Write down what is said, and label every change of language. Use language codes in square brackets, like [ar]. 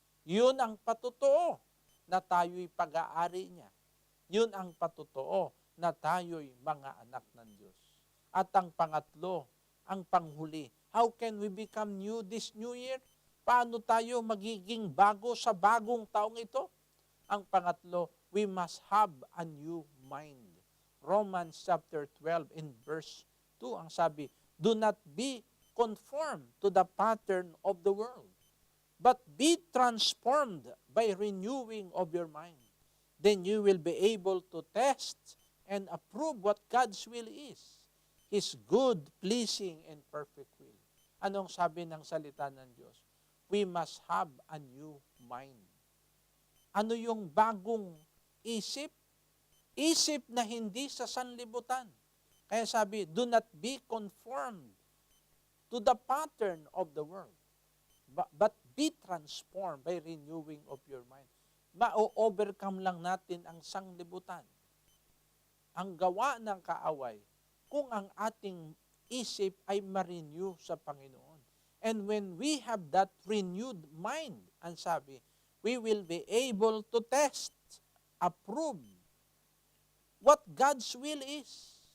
[tl] Yun ang patotoo na tayo'y pag-aari niya. Yun ang patotoo na tayo'y mga anak ng Diyos. At ang pangatlo, ang panghuli, [en] how can we become new this new year? [tl] Paano tayo magiging bago sa bagong taong ito? Ang pangatlo, [en] we must have a new mind. Romans chapter 12 in verse 2, [tl] ang sabi, [en] do not be conformed to the pattern of the world, but be transformed by renewing of your mind. Then you will be able to test and approve what God's will is, His good, pleasing, and perfect will. [tl] Anong sabi ng salita ng Diyos? [en] We must have a new mind. [tl] Ano yung bagong isip? Isip na hindi sa sanlibutan. Kaya sabi, [en] do not be conformed to the pattern of the world, but be transformed by renewing of your mind. [tl] Ma-overcome lang natin ang sanglibutan. Ang gawa ng kaaway, kung ang ating isip ay ma-renew sa Panginoon. [en] And when we have that renewed mind, [tl] ang sabi, [en] we will be able to test, approve, what God's will is.